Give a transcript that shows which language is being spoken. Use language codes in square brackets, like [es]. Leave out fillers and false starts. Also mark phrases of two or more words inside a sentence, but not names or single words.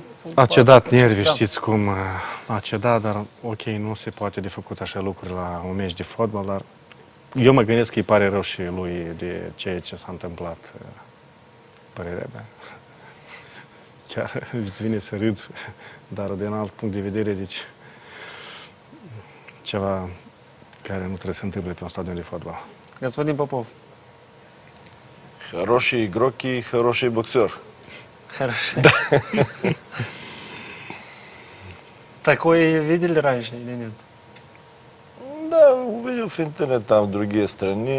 [ro] A cedat nervi, știți cum a cedat, dar ok, nu se poate de făcut așa lucruri la un meci de fotbal, dar Eu mă gândesc că îi pare rău și lui de ceea ce s-a întâmplat, părerea mea. Chiar îți vine să râți, dar din alt punct de vedere, deci ceva care nu trebuie să întâmple pe un stadion de fotbal. [ru] Господин Попов. Хороший игрок и хороший боксер. Хороший. Такой видели раньше или нет? Да, увидел в интернете, там в другие страны.